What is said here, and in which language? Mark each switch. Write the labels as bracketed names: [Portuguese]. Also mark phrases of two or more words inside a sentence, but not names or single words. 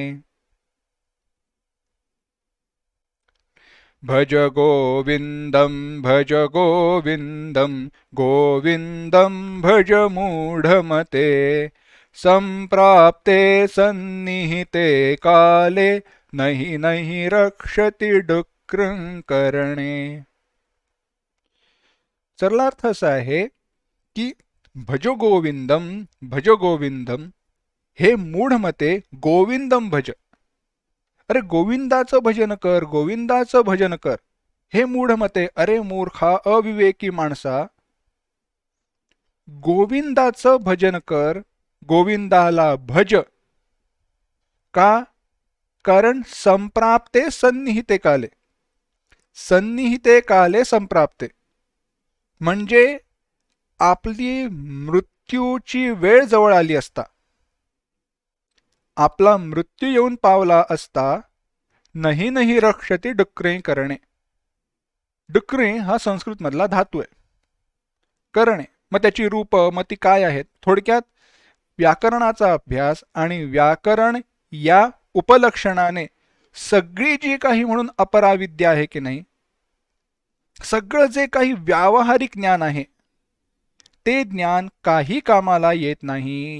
[Sanskrit] भज गोविंदम गोविंदम भज मूढ़मते संप्राप्ते सन्निहिते काले नहि नहि रक्षति डुक्रं करणे। [Marathi] सरलार्थ असा आहे की [Sanskrit] भजो गोविंदम हे मूढमते गोविंदम भज, [Marathi] अरे गोविंदाचं भजन कर, गोविंदाचं भजन कर। हे मूढमते, अरे मूर्खा अविवेकी माणसा, गोविंदाचं भजन कर, गोविंदाला भज। का? कारण [Sanskrit] संप्राप्ते सन्निहिते काले, सन्निहिते काले संप्राप्ते [Marathi] म्हणजे आपली मृत्यूची वेळ जवळ आली असता, आपला मृत्यू येऊन पावला असता [Sanskrit] नहि नहि रक्षति डुक्रे करणे। [Marathi] डुक्रे हा संस्कृत मधला धातू आहे, करणे मग त्याची रूप मग ती काय आहेत। थोडक्यात व्याकरणाचा अभ्यास आणि व्याकरण या उपलक्षणाने सगळी जी काही म्हणून अपराविद्या आहे की नाही, सगळं जे काही व्यावहारिक ज्ञान आहे ते ज्ञान काही कामाला येत नाही।